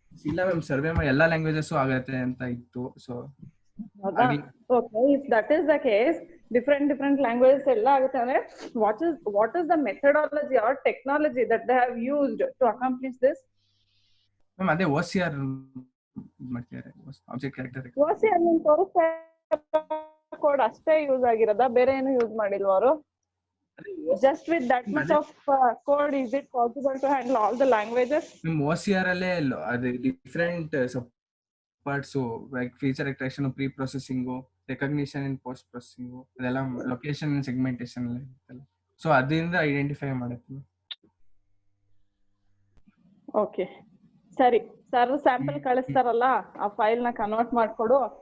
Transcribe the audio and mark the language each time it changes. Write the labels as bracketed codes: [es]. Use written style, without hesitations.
[kn] ಇಲ್ಲ ma'am, survey ಮಾಡಿ ಎಲ್ಲಾ ಲ್ಯಾಂಗ್ವೇಜಸ್ ಆಗುತ್ತೆ ಅಂತ ಇತ್ತು. So [en] okay, if that is the case, different languages [kn] ಎಲ್ಲ ಆಗುತ್ತೆ ಅಂದ್ರೆ [en] what is the methodology or technology that they have used to accomplish this? [kn] Ma'am ಅದೇ OCR ಮಾಡ್ತಿದ್ದಾರೆ, ಆಬ್ಜೆಕ್ಟ್ ಕ್ಯಾರೆಕ್ಟರ್. OCR ನಿನ್ ತೋರಿಸ್ತಾ ಕೋಡ್ ಅಷ್ಟೇ ಯೂಸ್ ಆಗಿರೋದಾ, ಬೇರೆ ಏನು ಯೂಸ್ ಮಾಡಿಲ್ವಾ ಅವರು? [en] Just with that much of code, is it possible to handle all the languages? OCR [kn] ಅಲ್ಲೇ ಅದು [en] different parts, like feature extraction, pre processing, recognition and post processing, [kn] ಅದೆಲ್ಲ [en] location and segmentation [kn] ಎಲ್ಲ ಇರುತ್ತಲ್ಲ. So ಅದರಿಂದ identify ಮಾಡುತ್ತೆ. Okay, ಸರಿ sir, sample ಕಳಿಸ್ತಾರಲ್ಲ ಆ file ನ ಕನ್ವರ್ಟ್ ಮಾಡ್ಕೊಡು.